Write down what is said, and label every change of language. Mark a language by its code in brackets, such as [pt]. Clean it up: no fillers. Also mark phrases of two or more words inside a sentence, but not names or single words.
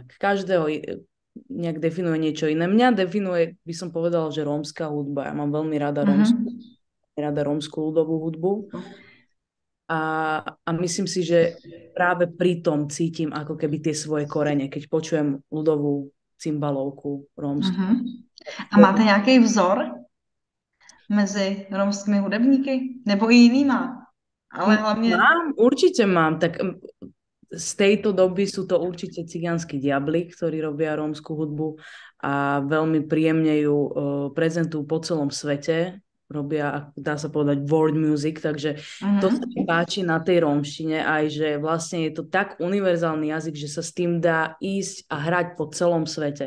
[sk] Každého nejak definuje niečo iné. Mňa definuje, by som povedala, že rómska hudba. Ja mám veľmi rada rómsku ľudovú hudbu. A myslím si, že práve pri tom cítim ako keby tie svoje korene, keď počujem ľudovú cymbalovku rómsku. [cs] A máte nějaký vzor mezi rómskými hudebníky? Nebo i jinýma? Ale hlavně... [sk] Určite mám. Tak z tejto doby sú to určite Cigánsky diabli, ktorí robia rómsku hudbu a veľmi príjemne ju prezentujú po celom svete. Robia, dá sa povedať, [en] world music, [sk] takže to sa mi páči na tej rómštine aj, že vlastne je to tak univerzálny jazyk, že sa s tým dá ísť a hrať po celom svete.